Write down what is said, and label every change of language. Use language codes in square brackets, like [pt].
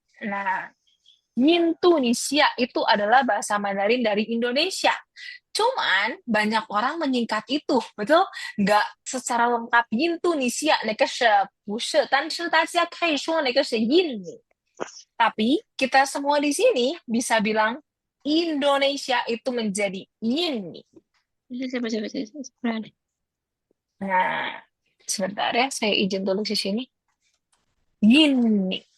[id] Nah, Indonesia itu adalah bahasa Mandarin dari Indonesia. Cuman banyak orang menyingkat itu, betul? Nggak secara lengkap Indonesia, [zh] 那个是不是？但是大家可以说那个是印尼. [id] Tapi kita semua di sini bisa bilang Indonesia itu menjadi ini. Nah, sebentar ya, saya izin dulu di sini. Ini.